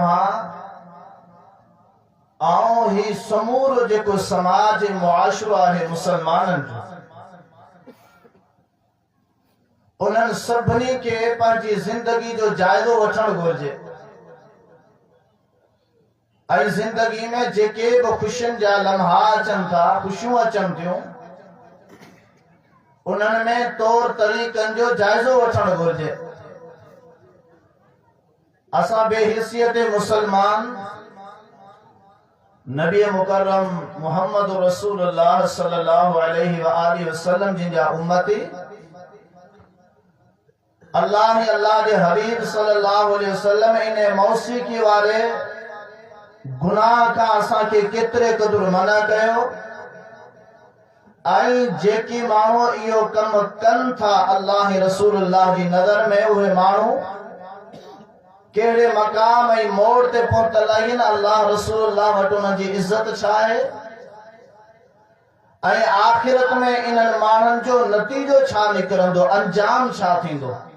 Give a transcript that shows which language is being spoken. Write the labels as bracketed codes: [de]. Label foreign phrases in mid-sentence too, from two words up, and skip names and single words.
[sd] आऊं ही समूरो जेको समाज मुआशरो आहे मुसलमाननि जो, उन्हनि सभिनी खे पंहिंजी ज़िंदगी जो जाइज़ो वठणु घुरिजे ऐं ज़िंदगी में जेके बि ख़ुशियुनि जा लम्हा अचनि था, ख़ुशियूं अचनि थियूं, उन्हनि में तौर तरीक़नि जो जाइज़ो वठणु घुरिजे। असां बेहिसियत मुसलमान नबी मुकर्रम मोहम्मद रसूलुल्लाह [ar] صلى الله عليه وآله وسلم [sd] जिनजा उम्मती, अल्लाह जे हबीब [ar] صلى الله عليه وسلم [sd] इन मौसीक़ी वारे गुनाह का असां के केतिरे क़दुरु मना कयो ऐं जेकी माण्हू इहो कम कनि था अल्लाह रसूलुल्लाह जी नज़र में, उहे माण्हू कहिड़े मक़ाम ऐं मोड़ ते पहुतल आहिनि, अल्लाह रसूलुल्लाह वटि उन्हनि जी इज़त छा आहे ऐं आख़िरत में इन्हनि माण्हुनि जो नतीजो छा निकिरंदो, अंजाम छा थींदो।